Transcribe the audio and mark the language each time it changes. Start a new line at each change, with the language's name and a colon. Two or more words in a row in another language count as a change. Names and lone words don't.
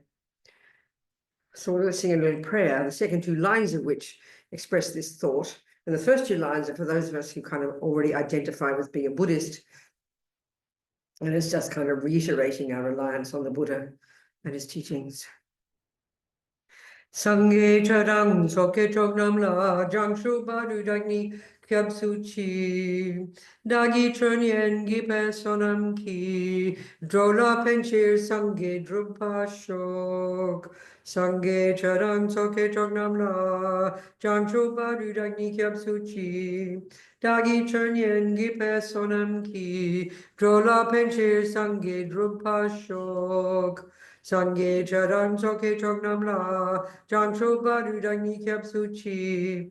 English: So we're going to sing a little prayer, the second two lines of which express this thought. And the first two lines are for those of us who kind of already identify with being a Buddhist. And it's just kind of reiterating our reliance on the Buddha and his teachings.
Tibetan: སངས་རྒྱས་ ཆོས་དང་ ཚོགས་ཀྱི་ མཆོག་རྣམས་ ལ་ བྱང་ཆུབ་ བར་དུ་ བདག་ནི་ སྐྱབས་ སུ་མཆི་ བདག་གིས་ སྦྱིན་སོགས བགྱིས་པའི་ བསོད་ནམས་ ཀྱིས་ འགྲོ་ལ་ ཕན་ཕྱིར་ སངས་རྒྱས་ འགྲུབ་པར་ ཤོག་ སངས་རྒྱས་ ཆོས་དང་ ཚོགས་ཀྱི་ མཆོག་རྣམས་ ལ་ བྱང་ཆུབ་ བར་དུ་ བདག་ནི་ སྐྱབས་ སུ་མཆི་ བདག་གིས་ སྦྱིན་སོགས་ བགྱིས་པའི་ བསོད་ནམས་ ཀྱིས་ འགྲོ་ལ་ ཕན་ཕྱིར་ སངས་རྒྱས་ འགྲུབ་པར་ ཤོག་ སངས་རྒྱས་ ཆོས་དང་ ཚོགས་ཀྱི་ མཆོག་རྣམས་ ལ་ བྱང་ཆུབ་ བར་དུ་ བདག་ནི་ སྐྱབས་ སུ་མཆི.